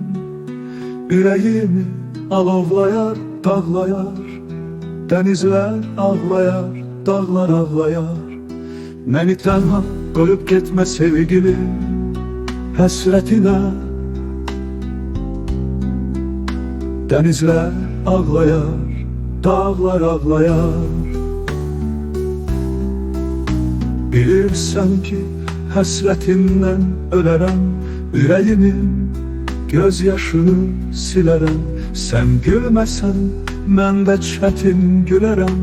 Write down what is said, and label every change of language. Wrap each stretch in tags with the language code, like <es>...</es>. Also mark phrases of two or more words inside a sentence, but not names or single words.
<tr>Yüreğimi alovlayar, dağlayar. Denizler ağlayar, dağlar ağlayar. Beni daha koyup gitme sevgilim. Hasretine denizler ağlayar, dağlar ağlayar.</tr> <az>Bilirsən ki, həsrətindən ölərəm, ürəyimin gözyaşını silərəm. Sən gülməsən, mən də çətin gülərəm.</az>